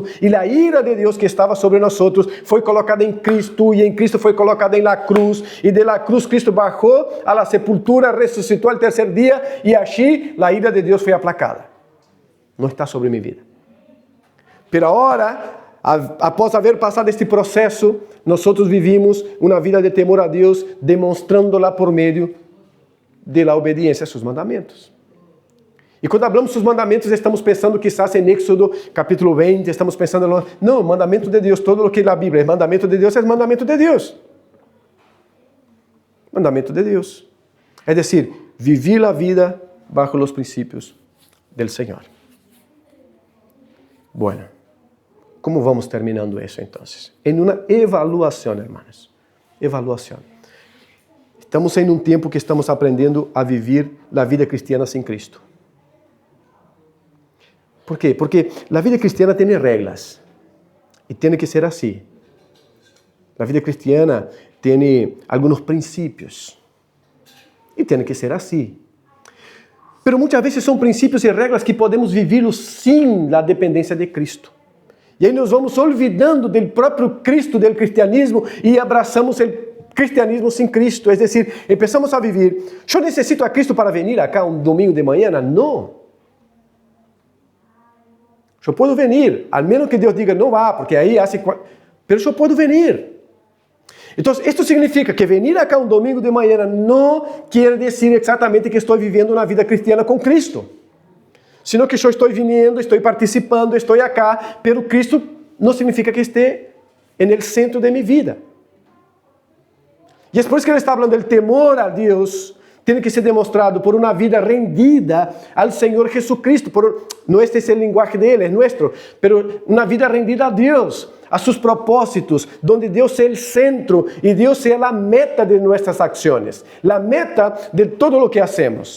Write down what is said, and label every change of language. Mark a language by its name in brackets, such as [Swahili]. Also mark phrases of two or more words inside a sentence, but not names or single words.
[Spanish] Y la ira de Dios que estaba sobre nosotros fue colocada en Cristo y en Cristo fue colocada en la cruz. Y de la cruz Cristo bajó a la sepultura, resucitó al tercer día y allí la ira de Dios fue aplacada. No está sobre mi vida. Pero ahora, [Portuguese] após haber passado este processo, nós vivimos uma vida de temor a Deus, demonstrándola por meio da obediência a seus mandamentos. E quando falamos dos mandamentos, estamos pensando quizás em Éxodo capítulo 20, estamos pensando, não, mandamento de Deus, todo o que na Bíblia é mandamento de Deus, é mandamento de Deus. Mandamento de Deus. É [Spanish] decir, vivir [Portuguese] a vida bajo os princípios do Senhor. [Spanish] Bueno. ¿Cómo vamos terminando eso entonces? En una evaluación, hermanos. Evaluación. Estamos en un tiempo que estamos aprendiendo a vivir la vida cristiana sin Cristo. ¿Por qué? Porque la vida cristiana tiene reglas. Y tiene que ser así. La vida cristiana tiene algunos principios. Y tiene que ser así. Pero muchas veces son principios y reglas que podemos vivirlos sin la dependencia de Cristo. [Portuguese] E aí nós vamos olvidando do próprio Cristo, do cristianismo, e abraçamos o cristianismo sem Cristo. É decir, começamos a viver, eu necessito a Cristo para vir acá um domingo de manhã? Não. Eu posso vir, al menos que Deus diga, não vá, porque aí hace... Pero eu posso vir. Então, isto significa que vir acá um domingo de manhã não quer dizer exatamente que estou vivendo uma vida cristiana com Cristo. [Spanish] Sino que [Portuguese] eu estou vindo, estou participando, estou acá, pero Cristo não significa que esteja no centro de minha vida. E é por isso que ele está falando do temor a Deus, tem que ser demonstrado por uma vida rendida ao Senhor Jesucristo. Não este é o linguagem dele, é nosso, pero uma vida rendida a Deus, a seus propósitos, onde Deus é o centro e Deus é a meta de nossas ações, a meta de todo o que hacemos.